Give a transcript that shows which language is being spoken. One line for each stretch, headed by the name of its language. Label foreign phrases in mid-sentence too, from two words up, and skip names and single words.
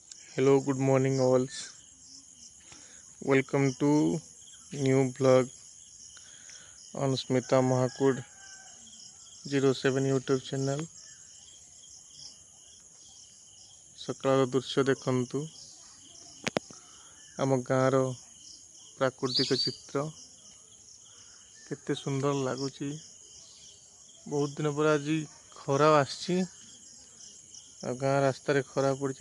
English: Hello, good morning, all. Welcome to new vlog on Smita Mahakud 07 YouTube channel.
Odia: ସକାଳର ଦୃଶ୍ୟ ଦେଖନ୍ତୁ ଆମ ଗାଁର ପ୍ରାକୃତିକ ଚିତ୍ର କେତେ ସୁନ୍ଦର ଲାଗୁଛି। ବହୁତ ଦିନ ପରେ ଆଜି ଖରା ଆସିଛି ଆଉ ଗାଁ ରାସ୍ତାରେ ଖରା ପଡ଼ିଛି।